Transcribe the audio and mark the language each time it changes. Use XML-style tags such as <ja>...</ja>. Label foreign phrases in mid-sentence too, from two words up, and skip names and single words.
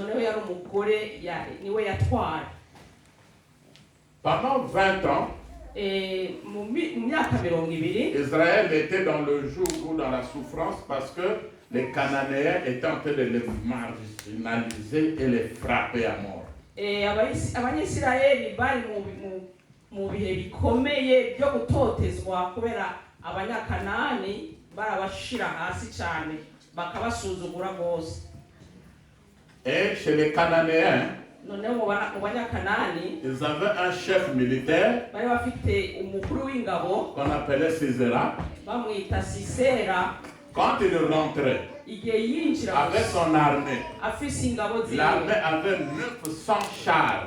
<fr>Pendant 20 ans, Israël était dans le joug ou dans la souffrance parce que les Cananéens étaient en train de les marginaliser et les frapper à mort.</fr> <rw>Mu bihe bikomeye byo gutotezwa kubera abanyakanani barabashira hasi cyane bakabasuzugura gose.</rw> <fr>Et chez les Cananéens, ils avaient un chef militaire qu'on appelait Sisera. Quand il rentrait avec son armée, l'armée avait 900 chars.</fr>